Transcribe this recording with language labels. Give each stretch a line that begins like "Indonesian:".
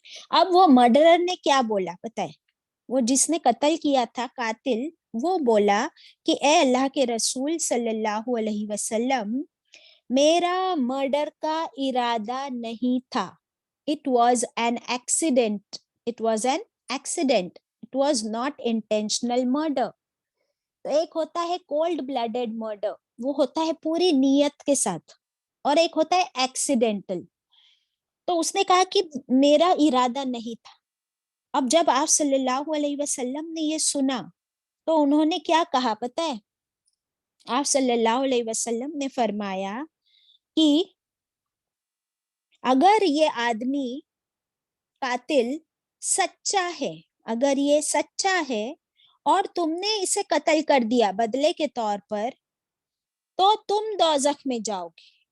Urdu: اب وہ مرڈرر نے کیا بولا پتہ ہے, وہ جس نے قتل کیا تھا قاتل, وہ بولا کہ اے اللہ کے رسول صلی اللہ علیہ وسلم, میرا مرڈر کا ارادہ نہیں تھا.
English: It was an accident. It was an accident. It was not intentional murder.
Urdu: تو ایک ہوتا ہے کولڈ بلڈڈ مرڈر, وہ ہوتا ہے پوری نیت کے ساتھ, اور ایک ہوتا ہے ایکسیڈنٹل. تو اس نے کہا کہ میرا ارادہ نہیں تھا. اب جب آپ صلی اللہ علیہ وسلم نے یہ سنا تو انہوں نے کیا کہا پتہ ہے, آپ صلی اللہ علیہ وسلم نے فرمایا کہ اگر یہ آدمی قاتل سچا ہے, اگر یہ سچا ہے اور تم نے اسے قتل کر دیا بدلے کے طور پر, تو تم دوزخ میں جاؤ گے.